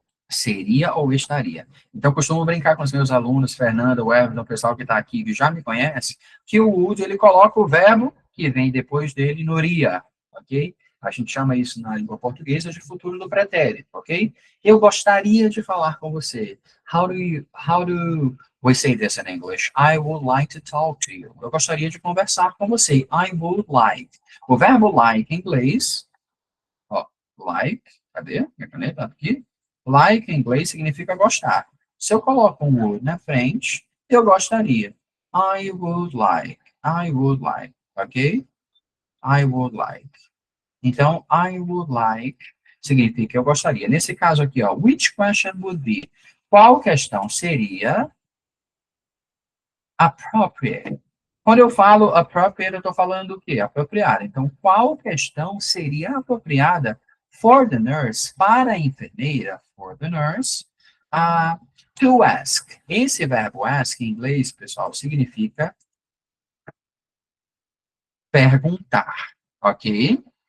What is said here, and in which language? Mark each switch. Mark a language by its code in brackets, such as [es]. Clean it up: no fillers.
[pt] Seria ou estaria. Então, costumo brincar com os meus alunos, Fernanda, o Everton, o pessoal que está aqui, que já me conhece, que o would, ele coloca o verbo que vem depois dele no ria, ok? A gente chama isso na língua portuguesa de futuro do pretérito, ok? Eu gostaria de falar com você. [en] How do we say this in English? I would like to talk to you. [pt] Eu gostaria de conversar com você. [en] I would like. [pt] O verbo like em inglês, ó, like, cadê? Minha caneta aqui. Like em inglês significa gostar. Se eu coloco um would na frente, eu gostaria. [en] I would like. I would like. Ok? I would like. [pt] Então, [en] I would like [pt] significa eu gostaria. Nesse caso aqui, ó, [en] which question would be? [pt] Qual questão seria appropriate? Quando eu falo appropriate, eu estou falando o quê? Apropriada. Então, qual questão seria apropriada [en] for the nurse, [pt] para a enfermeira, [en] for the nurse, to ask? [pt] Esse verbo ask, em inglês, pessoal, significa perguntar, ok?